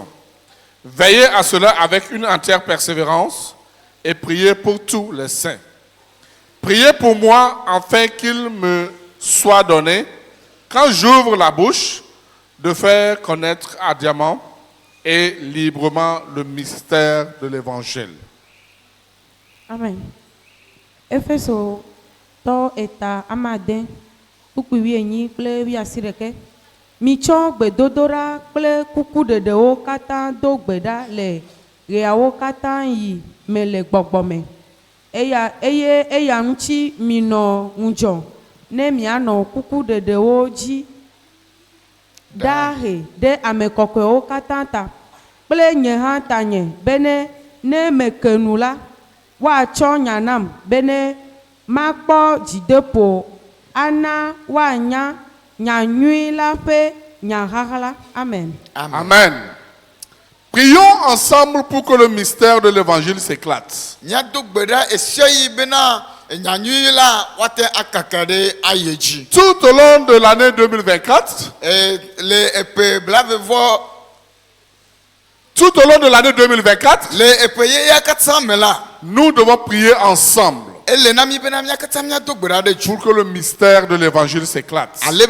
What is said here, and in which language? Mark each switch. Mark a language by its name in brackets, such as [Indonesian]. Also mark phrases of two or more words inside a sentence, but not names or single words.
[French] Veillez à cela avec une entière persévérance et priez pour tous les saints. Priez pour moi afin qu'il me soit donné, quand j'ouvre la bouche, de faire connaître ardemment et librement le mystère de l'Évangile. Amen. [Ewe] Efeso to eta amade kukuwi enyi kple wi asireke mitsɔ gbedodora kple kuku ɖeɖewo katã do gbe ɖa le ɣeawo katã yi me le gbɔgbɔ me eye eya ŋuti minɔ ŋudzɔ ne mianɔ kuku ɖeɖewo dzi dahe ɖe ame kɔkɔewo katã ta kple nye hã tanye bene ne meke nu la woatsɔ nya nam bene makpɔ dzideƒo ana woanya nyanyui la ƒe nyaxaxla. Amen. Amen. [French] Prions ensemble pour que le mystère de l'évangile s'éclate. Tout au long de l'année 2024, nous devons prier ensemble pour que le mystère de l'évangile s'éclate.